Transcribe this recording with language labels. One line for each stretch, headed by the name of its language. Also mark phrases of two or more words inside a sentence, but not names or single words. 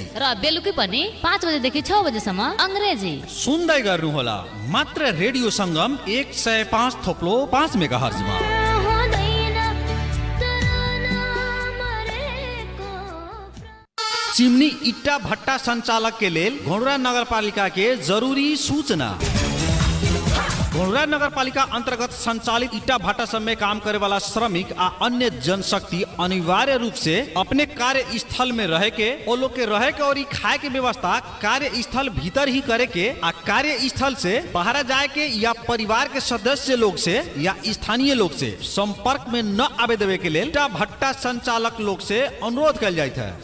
Nepali: र बेलुकी पनि 5 बजेदेखि 6 बजेसम्म अङ्ग्रेजी। सुन्दै गर्नुहोला मात्र रेडियो संगम 105.5 मेगाहर्जमा।
Maithili: चिमनी इट्टा भट्टा संचालक के लेल घोडरा नगरपालिका के जरूरी सूचना। घोडरा नगरपालिका अंतर्गत संचालित ईटा भट्टा सब में काम करे वाला श्रमिक आ अन्य जनशक्ति अनिवार्य रूप से अपने कार्य स्थल में रह के ओ लोग के रहे के और खाए के व्यवस्था कार्य स्थल भीतर ही करे के आ कार्य स्थल से बाहर जाए के या परिवार के सदस्य लोग से या स्थानीय लोग से संपर्क में न आवे देवे के लेल ईटा भट्टा संचालक लोग से अनुरोध कल जाता है।